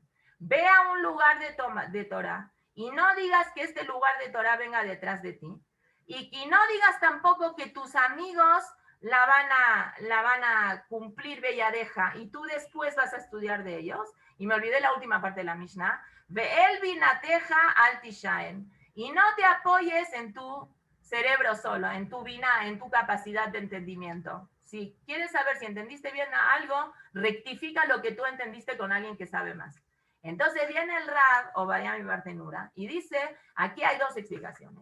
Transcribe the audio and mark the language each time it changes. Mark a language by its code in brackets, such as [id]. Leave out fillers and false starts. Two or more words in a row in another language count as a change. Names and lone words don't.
[es] Ve a un lugar de Torah y no digas que este lugar de Torah venga detrás de ti. Y no digas tampoco que tus amigos la van a cumplir belladeja y tú después vas a estudiar de ellos. Y me olvidé la última parte de la Mishnah. [he] ואל בינתך אל תשען. [es] Y no te apoyes en tu cerebro solo, en tu bina, en tu capacidad de entendimiento. Si quieres saber si entendiste bien algo, rectifica lo que tú entendiste con alguien que sabe más. Entonces viene el Rab, o Bayami Bartenura, y dice, aquí hay dos explicaciones.